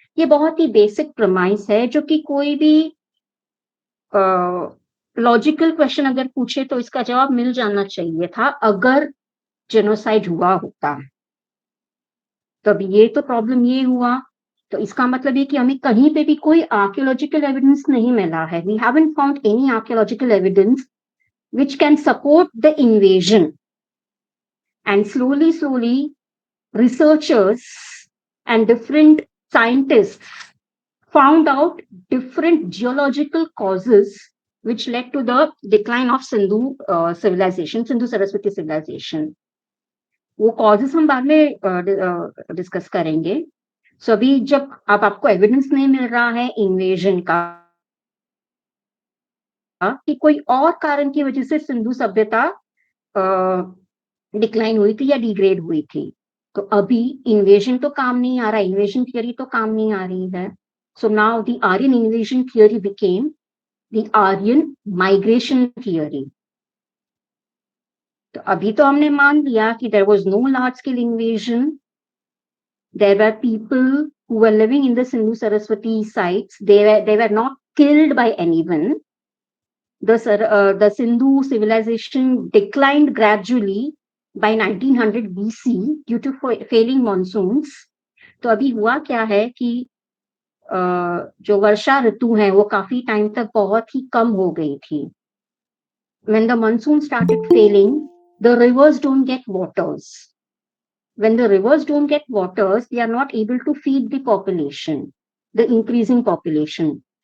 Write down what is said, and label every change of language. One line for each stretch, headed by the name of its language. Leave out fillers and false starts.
Hindi: ये बहुत ही basic premise है जो कि कोई भी लॉजिकल क्वेश्चन अगर पूछे तो इसका जवाब मिल जाना चाहिए था अगर जेनोसाइड हुआ होता। तो अब ये तो प्रॉब्लम ये हुआ, तो इसका मतलब ये कि हमें कहीं पे भी कोई आर्कियोलॉजिकल एविडेंस नहीं मिला है।
English: We haven't found any archaeological evidence which can support the invasion, and slowly researchers and different scientists found out different geological causes which led to the decline of Sindhu civilization, Sindhu Saraswati civilization.
Hindi: वो causes हम बाद में discuss करेंगे। सो अभी जब अब आपको evidence नहीं मिल रहा है इन्वेजन का कि कोई और कारण की वजह से सिंधु सभ्यता डिक्लाइन हुई थी या डिग्रेड हुई थी, तो अभी इन्वेजन तो काम नहीं आ रहा, इन्वेजन थियोरी तो काम नहीं आ रही है।
English: So now the Aryan invasion theory became the Aryan migration theory.
Hindi: तो अभी तो हमने मान लिया कि
English: There was no large scale invasion, there were people who were living in the Sindhu Saraswati sites, they were not killed by anyone. The Sindhu civilization declined gradually by 1900 BC due to failing monsoons.
Hindi: तो अभी हुआ क्या है कि जो वर्षा ऋतु है वो काफी टाइम तक बहुत ही कम हो गई थी।
English: When the monsoon started failing, the rivers don't get waters. When the rivers don't get waters, they are not able to feed the population, the increasing population.